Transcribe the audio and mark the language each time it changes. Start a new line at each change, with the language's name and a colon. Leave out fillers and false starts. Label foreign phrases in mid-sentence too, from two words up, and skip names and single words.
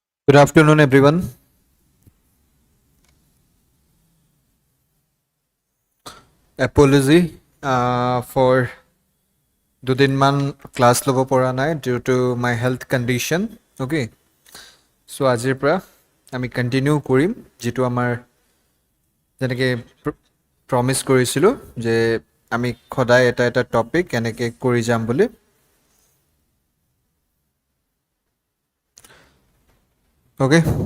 English: Good afternoon, everyone. Apology for
Assamese: দুদিনমান ক্লাছ ল'ব পৰা নাই
English: due to my health condition. Okay.
Assamese: So আজিৰ পৰা আমি কন্টিনিউ কৰিম যেটো আমাৰ যেনেকৈ প্ৰমিস কৰিছিলোঁ যে আমি সদায় এটা এটা টপিক এনেকৈ কৰি যাম বুলি.
English: Okay.